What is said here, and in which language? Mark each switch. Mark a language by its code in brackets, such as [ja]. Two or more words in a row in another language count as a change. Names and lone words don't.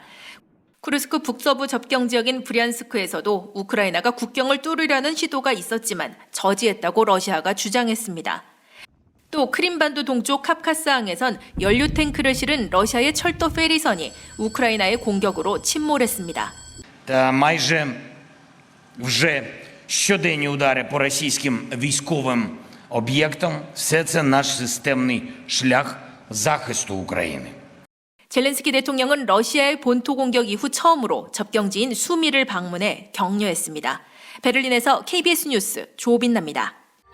[ko] 쿠르스크 북서부 접경 지역인 브리안스크에서도 우크라이나가 국경을 뚫으려는 시도가 있었지만 저지했다고 러시아가 주장했습니다. 또 크림반도 동쪽 카프카스항에선 연료 탱크를 실은 러시아의 철도 페리선이 우크라이나의 공격으로 침몰했습니다. [uk] Та майже вже щоденні удари по російським військовим об'єктам – все це наш системний шлях захисту України. [ko] 젤렌스키 대통령은 러시아의 본토 공격 이후 처음으로 접경지인 수미를 방문해 격려했습니다. 베를린에서 KBS 뉴스 조빈나입니다.